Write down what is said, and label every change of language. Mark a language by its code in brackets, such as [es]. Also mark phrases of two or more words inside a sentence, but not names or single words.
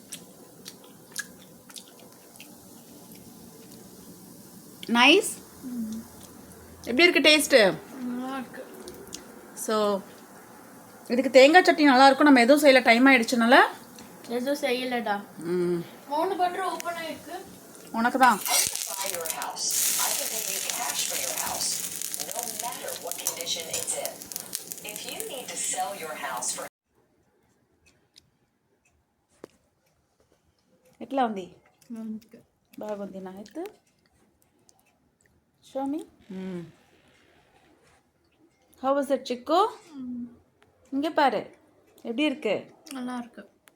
[ta] நைஸ். எப்படி இருக்கு டேஸ்ட்டு? ஸோ இதுக்கு தேங்காய் சட்னி நல்லாயிருக்கும். நம்ம எதுவும் செய்யலை, டைம் ஆகிடுச்சுனால எதுவும் செய்யலடா. 3 [en] butter open [ta] ஆயிருக்கு. உனக்கு தான். [te] ఎట్లా ఉంది? బాగుంది. నా అయితే షోమి. [en] how was it சிக்கு? [ta] இங்கே பாரு, எப்படி இருக்கு? நல்லா இருக்கு.